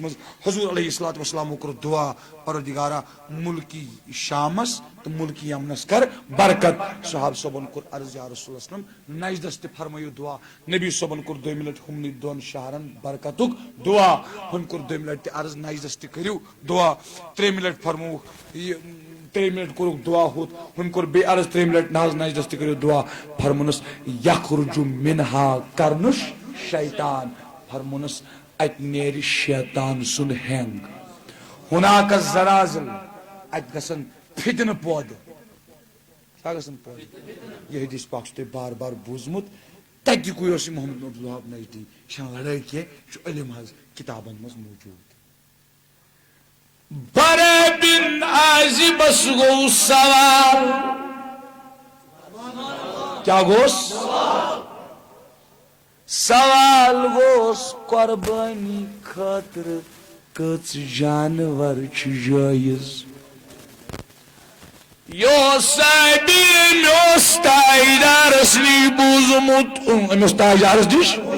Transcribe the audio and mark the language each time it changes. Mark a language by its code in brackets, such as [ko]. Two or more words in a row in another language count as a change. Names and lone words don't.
[ks] منٛز حضور [ar] علیہ الصلوۃ والسلامو [ks] کوٚر دعا پروردگارا ملکی شامس تہٕ ملکی یمنس کر برکت صحابہ صٲبن کوٚر عرض [ar] یا رسول اللہ صلی اللہ علیہ وسلم [ks] نجدس تہِ فرمٲیِو دعا نبی صٲبن کوٚر دوٚیمہِ لٹہِ ہُمنٕے دۄن شہرن برکتُک دعا ہُمۍ کوٚر دوٚیمہِ لٹہِ تہِ عرض نجدس تہِ کٔرِو دعا ترٛیٚیِمہِ لٹہِ فرمووُکھ یہِ ترٛیٚیِمہِ لٹہِ کوٚرُکھ دعا ہُتھ ہُمۍ کوٚر بیٚیہِ عرض ترٛیٚیِمہِ لٹہِ نہ حظ نجدس تہِ کٔرِو دعا فرمونس [ar] یخرجُ منہا [ks] کرنُش شیطان فرمونس ات نیرِ شیطان سُنٛد ہینگ ہُناک زلازل ات گژھن فتنہٕ پٲدٕ کیٛاہ گژھن پٲدٕ یہ حدیث پاک چھُ تۄہہِ بار بار بوٗزمُت تتیُکُے اوس یہِ محمد بن عبد الوہاب نجدی یہِ چھنہٕ لڑٲے کینٛہہ یہِ چھُ علم حظ کتابن منٛز موٗجوٗد برے بن عازبس گوٚو سوال کیٛاہ گوٚس سوال گوٚس قۄربٲنی خٲطرٕ کٔژ جانور چھِ جٲیز یہِ اوس صحابی أمۍ اوس تاجدارس نِش بوٗزمُت أمۍ اوس تاجدارس نِش